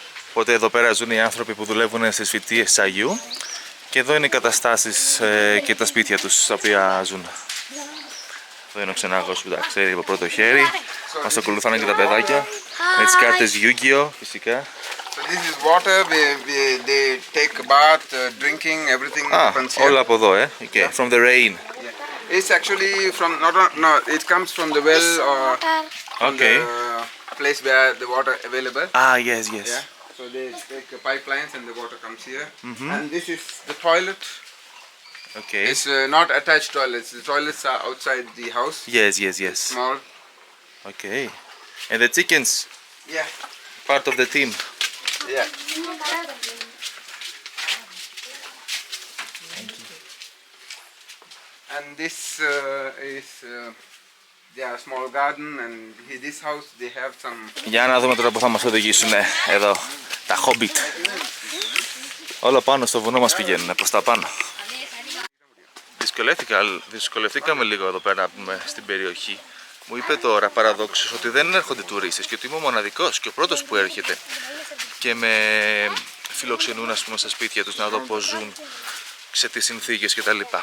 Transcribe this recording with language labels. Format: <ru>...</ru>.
<el>Οπότε εδώ πέρα ζουν οι άνθρωποι που δουλεύουν στις φυτίες της Αγίου. Και εδώ είναι οι καταστάσεις και τα σπίτια τους στα οποία ζουν. Εδώ είναι ο ξενάγος που τα ξέρει από πρώτο χέρι. Μας ακολουθάνε και τα παιδάκια. Με τις κάρτες Yu-Gi-Oh! Φυσικά.</el> <en>So this is water. They take a bath, drinking, everything happens here.</en> <el>Όλα από εδώ, Okay.</el> <en>From the rain. Yeah. It's actually from it comes from the well or from Okay. the place where the water available. Yes. Yeah. So they take pipelines and the water comes here. And this is the toilet. Okay. It's not attached toilets. The toilets are outside the house. Yes. Small. Okay. And the chickens, Yeah. part of the team. Yeah. And this is their small garden, and this house they have some.</en> <el>Για να δούμε τώρα που θα μας οδηγήσουν εδώ τα Hobbit. Όλα πάνω στο βουνό μας πηγαίνουν, προς τα πάνω. Δυσκολευτήκαμε λίγο εδώ πέρα στην περιοχή. Μου είπε τώρα παραδόξως ότι δεν έρχονται τουρίστες και ότι είμαι ο μοναδικός και ο πρώτος που έρχεται και με φιλοξενούν, ας πούμε, στα σπίτια τους να δω πώς ζουν, σε τι συνθήκες κτλ.</el>